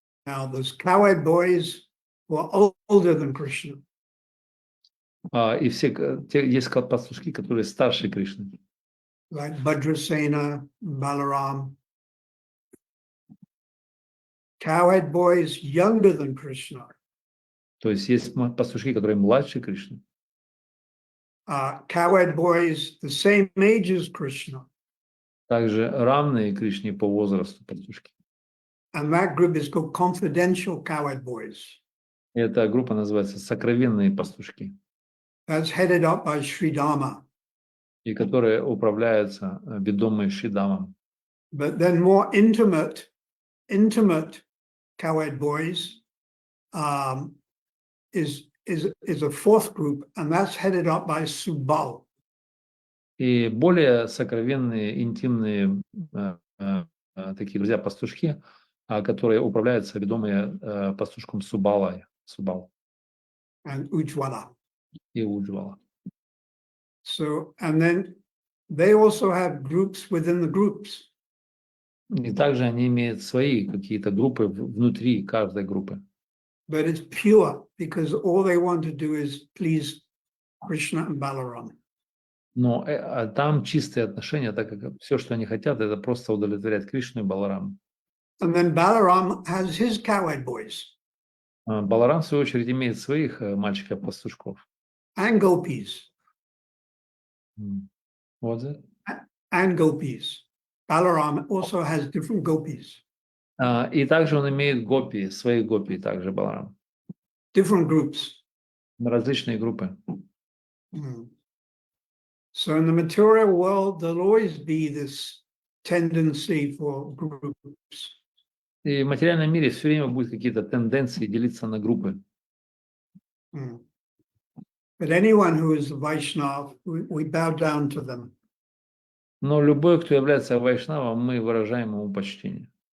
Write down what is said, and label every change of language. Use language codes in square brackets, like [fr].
[en] Now, those cowhide boys were older than Krishna. [ru] И есть пастушки, которые старше Кришны, [en] Like Bhadrasena, Balaram. Cowhide boys younger than Krishna. [ru] то есть есть пастушки, которые младше Кришны, [en] Cowhide boys the same age as Krishna. [ru] также равные Кришне по возрасту пастушки. [en] And that group is called confidential cowhide boys. [ru] И эта группа называется «Сокровенные пастушки», [en] That's headed up by Sri Dharma. [ru] и которые управляются ведомые Шридамом. [en] But then more intimate cowhide boys is a fourth group, and that's headed up by Subal. [ru] И более сокровенные, интимные такие друзья-пастушки, которые управляются ведомые пастушком Субал [en] And Ujwala. [ru] и Уджвала. [en] So, and then they also have groups within the groups. [ru] И также они имеют свои какие-то группы внутри каждой группы. [en] But it's pure because all they want to do is please Krishna and Balaram. [ru] Но там чистые отношения, так как все, что они хотят, это просто удовлетворять Кришну и Балараму. [en] And then Balaram has his cowhide boys [ru] Баларам, в свою очередь, имеет своих мальчиков-пастушков. [en] and gopis. [ru] Вот это. [en] And gopis. Balaram also has different gopis, [ru] И также он имеет гопи, свои гопи также Баларам. [en] different groups. [ru] Различные группы. [en] So in the material world, there'll always be this tendency for groups. [ru] И в материальном мире все время будут какие-то тенденции делиться на группы. [en] But anyone who is a Vaishnava, we bow down to them. [ru] Но любой, кто является вайшнавом, мы выражаем ему почтение.